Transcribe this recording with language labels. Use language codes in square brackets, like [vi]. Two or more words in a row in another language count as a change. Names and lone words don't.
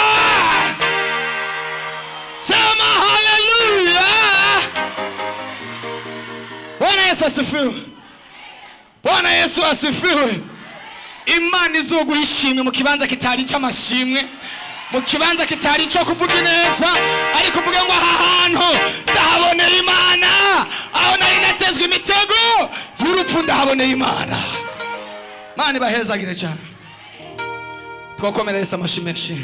[sw] Sema hallelujah. Bwana Yesu asifiwe. Bwana Yesu asifiwe. [rw] Imana izoguhishimye mu kibanza kitari cy'amashimwe, mu kibanza kitari cyo kuvuga neza, ari kuvuga ngo aha hantu ndahaboneye Imana, aho nari natezwe imitego y'urupfu ndahaboneye Imana. Mana ibahezagire cyane. Twakomera Yesu amashimeshi.